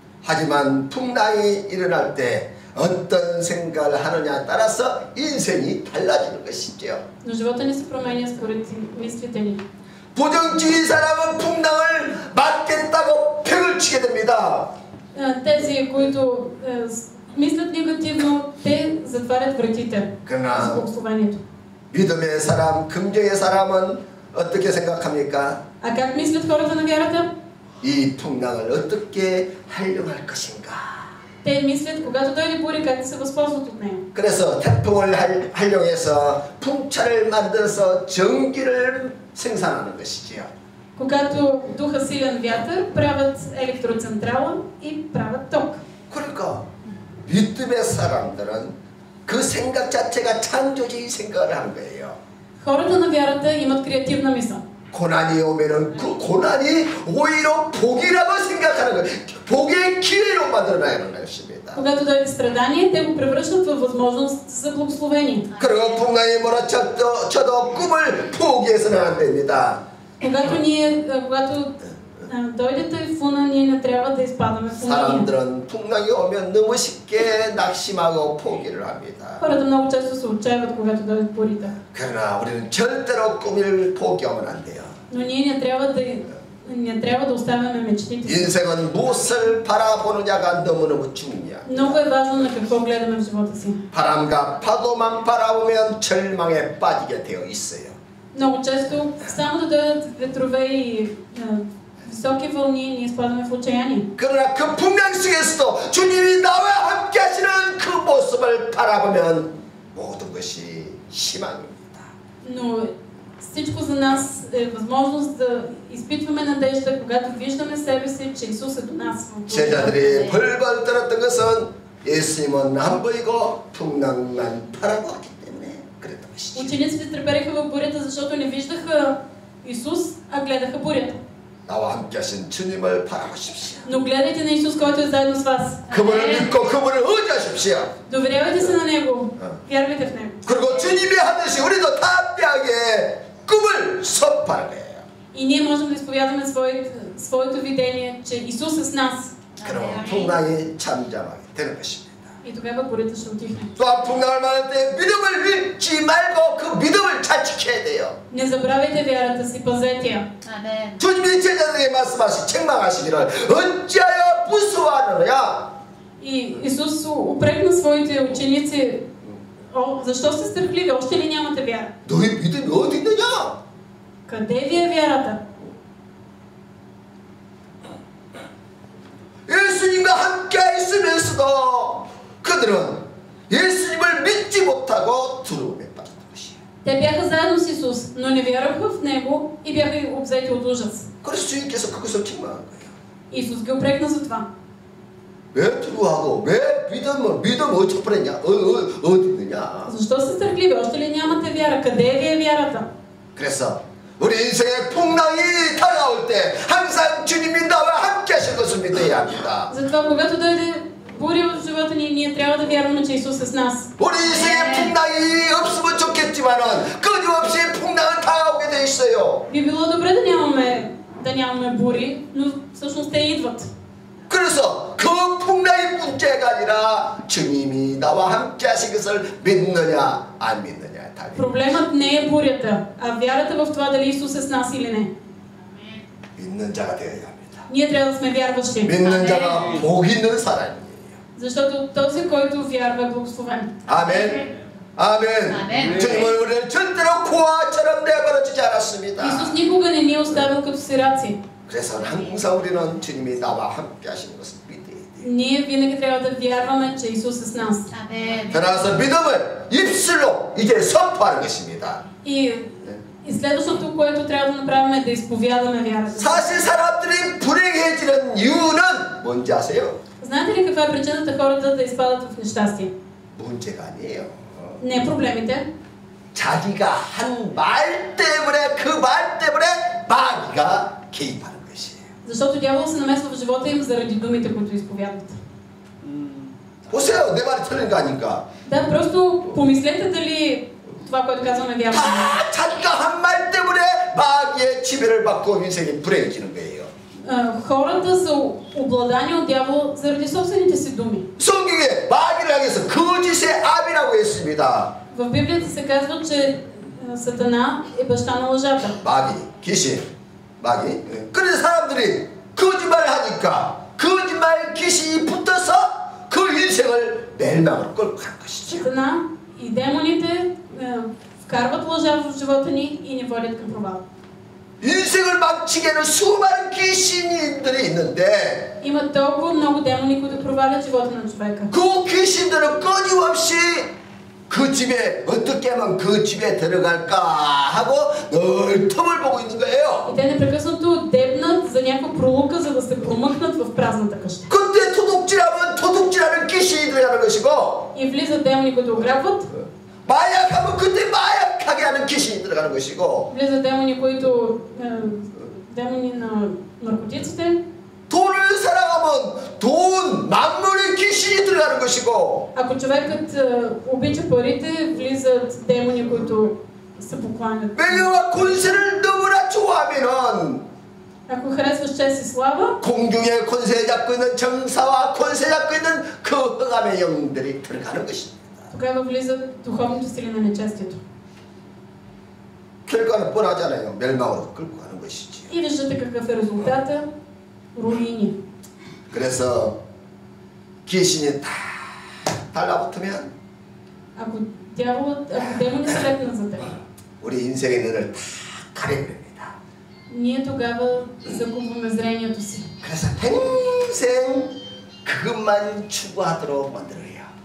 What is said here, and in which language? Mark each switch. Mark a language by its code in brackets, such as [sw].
[ko] 하지만 풍랑이 일어날 때 어떤 생각을 하느냐에 따라서 인생이 달라지는 것이죠. [bg] Но живота ни се променя според мислите ни. [ko] 부정주의 사람은 풍랑을 맞겠다고 벽을 치게 됩니다. [bg] Тези, които мислят негативно, те затварят вратите [ko] 그러나 [bg] за благословението. [ko] 믿음의 사람, 긍정의 사람은 어떻게 생각합니까? [bg] А как мислят хората на вярата? [ko] 이 풍랑을 어떻게 활용할 것인가? [bg] Те мислят, когато дойде буря, как да се възползват от нея. [ko] 그래서 태풍을 활용해서 풍차를 만들어서 전기를 생산하는 것이지요. [bg] Когато духа силен вятър, правят електроцентрала и правят ток. [ko] 그러니까 믿음의 사람들은 그 생각 자체가 창조적인 생각을 하는 거예요. [bg] Хората на вярата имат креативна мисъл. [ko] 고난이 오면은 그 고난이 오히려 복이라고 생각하는 거예요. 복의 기회로 만들어내는 것입니다. [bg] Когато дойде страдание, те го превръщат във възможност за благословение. [ko] 그리고 풍랑이 몰아쳐도 꿈을 포기해서는 안 됩니다. [bg] Когато дойде тайфуна, ние не трябва да изпадаме в уныние. [ko] 사람들은 풍랑이 오면 너무 쉽게 낙심하고 포기를 합니다. [bg] Хората много често се отчаиват, когато дойдат бурите. [ko] 그러나 우리는 절대로 꿈을 포기하면 안 돼요. [bg] Но ние не трябва да оставяме мечтите си. [ko] 인생은 무엇을 바라보느냐가 너무너무 중요해요. [bg] Много е важно на какво гледаме в живота си. [ko] 바람과 파도만 바라보면 절망에 빠지게 되어 있어요. [bg] Много често само да дойдат ветрове и високи вълни, ние изпадаме в отчаяние. [ko] 그러나 그 풍랑 속에서도 주님이 나와 함께 하시는 그 모습을 바라보면 모든 것이 희망입니다. [bg] Но всичко за нас е възможност да изпитваме надежда, когато виждаме себе си, че Исус е до нас. [ko] 제자들이 벌벌 떨었던 것은 예수님은 안 보이고 풍랑만 바라보았기 때문에 그랬던 것이죠. [bg] Учениците трепереха в бурята, защото не виждаха Исус, а гледаха бурята. [ko] 나와 함께 하신 주님을 바라보십시오. [bg] Но гледайте на Исус, който е заедно с вас. [ko] 그분을 믿고 그분을 의지하십시오. [bg] Доверявайте се на Него. Вярвайте в Него. [ko] 그리고 주님이 하듯이 우리도 담대하게 꿈을 선포하는 거예요. [bg] И ние можем да изповядаме своето видение, че Исус е с нас. [ko] 그럼 풍랑이 잠잠하게 되는 것입니다. [bg] И тогава бурята ще отихне. [ko] 또한 풍랑을 만날 때 믿음을 잃지 말고 그 믿음을 잘 지켜야 돼요. [bg] Не забравяйте вярата си, пазете я. [ko] 아멘. 주님이 제자들에게 말씀하시 책망하시기를 어찌하여 무서워하느냐. [bg] И Исус упрекна своите ученици: защо сте страхливи? Още ли нямате вяра? [ko] 너희 믿음이 어디 있느냐? [bg] Къде ви е вярата? [ko] 예수님과 함께 있으면서도 그들은 예수님을 믿지 못하고 두려움에 빠졌던 것이에요. [bg] Те бяха заедно с Исус, но не вярваха в Него и бяха обзети от ужас. [ko] 그래서 주님께서 그것을 책망한 거예요. [bg] Исус ги упрекна за това. [ko] 왜 두려워하고 왜 믿음 어찌 버렸냐? 어디 있느냐? [bg] Защо сте страхливи? Още ли нямате вяра? Къде ви е вярата? [ko] 그래서 우리 인생의 풍랑이 다가올 때 항상 주님이 나와 함께 하신 것을 믿어야 합니다. [bg] Затова, когато дойде буря в живота ни, ние трябва да вярваме, че Исус е с нас. [ko] 우리 인생에 풍랑이 없으면 좋겠지만은 끊임없이 풍랑은 다가오게 돼 있어요. [bg] Би било добре да нямаме бури, но всъщност те идват. [ko] 그래서 그 풍랑이 문제가 아니라 주님이 나와 함께 하신 것을 믿느냐 안 믿느냐 다. [bg] Проблемът не е бурята, а вярата в това дали Исус е с нас или не. [ko] 믿는 자가 되어야 합니다. [bg] Ние трябва да сме вярващи. [ko] 믿는 자가 복 있는 사람이에요. [bg] Защото този, който вярва, е благословен. [ko] 아멘. 아멘. 아멘. 주님은 우리를 절대로 고아처럼 내버려주지 않았습니다. [bg] Исус никога не ни е оставил като сираци. [ko] 그래서 항상 우리는 주님이 나와 함께 하시는 것을 믿어야 돼요. [bg] Ние винаги трябва да вярваме, че Исус е с нас. [ko] 아멘. 그러나서 믿음을 입술로 이제 선포하는 것입니다. [bg] И следващото, което трябва да направим, е да изповядаме вярата. [ko] 사실 사람들이 불행해지는 이유는 뭔지 아세요? [bg] Знаете ли каква е причината хората да изпадат в нещастие? [ko] 문제가 아니에요. [bg] Не проблемите. [ko] 자기가 한 말 때문에 그 말 때문에 마귀가 개입하는 것이에요. [bg] Защото дявол се намесва в живота им заради думите, които изповядват. [ko] 보세요, 내 말이 틀린 거 아닌가? [bg] Да, просто помислете дали това, което казваме, вярно. [ko] 다 자기가 한 말 때문에 마귀의 지배를 받고 인생이 불행해지는 거예요. [bg] Хората са обладани от дявол заради собствените си думи. [ko] 성경에 마귀를 향해서 거짓의 압이라고 했습니다. [bg] В Библията се казва, че Сатана е баща на лъжата. [ko] 마귀, 귀신, 마귀. 그래서 사람들이 거짓말을 하니까 거짓말 귀신이 붙어서 그 인생을 멸망으로 끌고 간 것이죠. [bg] Сатана и демоните вкарват лъжа в живота ни и ни водят към провал. [ko] 인생을 망치게 하는 수많은 귀신들이 있는데 [bg] Има толкова много демони, които провалят живота на човека. [ko] 그 귀신들은 끊임없이 그 집에 어떻게 하면 그 집에 들어갈까 하고 늘 틈을 보고 있는 거예요. [bg] И те непрекъснато дебнат за някаква пролука, за да се промъкнат в празната къща. [ko] 그때 도둑질하면 도둑질하는 귀신이 들어가는 것이고 [bg] И влизат демони, които ограбват. [ko] 마약하면 그때 마약하게 하는 귀신이 들어가는 것이고 [bg] Влизат демони, които демони на наркотиците. [ko] 돈을 사랑하면 돈, 만물의 귀신이 들어가는 것이고 [bg] Ако човекът обича парите, влизат демони, които се покланят. [ko] 명예와 권세를 너무나 좋아하면은 [bg] Ако харесваш чест и слава, [ko] 공중의 권세 잡고 있는 정사와 권세 잡고 있는 그 흑암의 영들이 들어가는 것입니다. [bg] тогава влизат духовните сили на нечестието. [ko] 결과는 뻔하잖아요. 멸망으로 끌고 가는 것이지요. [bg] И виждате какъв е резултата. руини. [ko] 그래서 귀신이 다 달라붙으면 [bg] Ако демони се лепнат за теб, [ko] 우리 인생의 눈을 다 가려버립니다. [bg] ние тогава загубваме зрението си. [ko] 그래서 평생 그것만 추구하도록 만들어요.